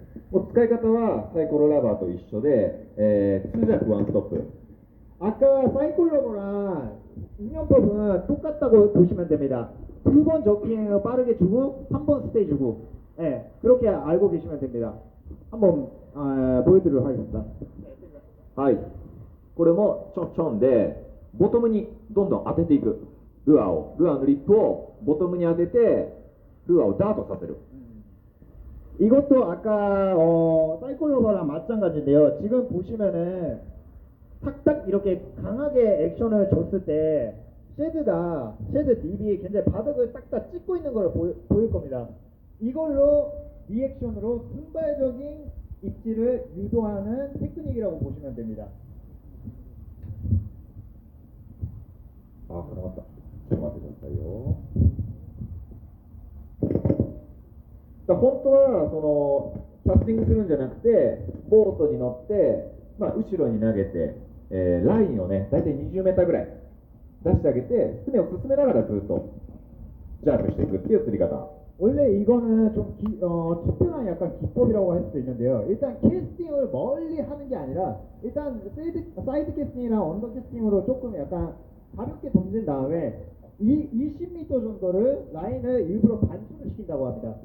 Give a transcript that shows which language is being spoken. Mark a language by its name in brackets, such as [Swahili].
[Japanese] もう使い方はサイコロラバーと一緒で、2弱ワンストップ。 [Korean] 아까 사이클로바랑 운영법은 똑같다고 보시면 됩니다. 2번 저킹을 빠르게 주고 3번 스테이 주고 그렇게 알고 계시면 됩니다. 한번 보여드리도록 하겠습니다. [Japanese] はい。これもちょんちょんで、ボトムにどんどん当てていく。ルアーのリップをボトムに当てて、ルアーをダートさせる。 [Korean] 이것도 아까 사이클로바랑 마찬가지인데요. 지금 보시면은 탁탁 이렇게 강하게 액션을 줬을 때 쉐드 딥이 굉장히 바닥을 딱딱 찍고 있는 걸 보일 겁니다. 이걸로 리액션으로 순발적인 입질을 유도하는 테크닉이라고 보시면 됩니다. [Japanese] あ、これまた。ちょっと待ってくださいよ。本当はそのキャスティングするんじゃなくて、ボートに乗って、後ろに投げて、ラインをね、大体20メーターぐらい出してあげて、船を進めながらずっとジャンプしていくっていう釣り方。 [Korean] 원래 이거는 좀 특별한 약간 기법이라고 할 수도 있는데요. 일단 캐스팅을 멀리 하는 게 아니라 일단 사이드 캐스팅이나 언더 캐스팅으로 조금 약간 가볍게 던진 다음에 20m 정도를 라인을 일부러 반수를 시킨다고 합니다.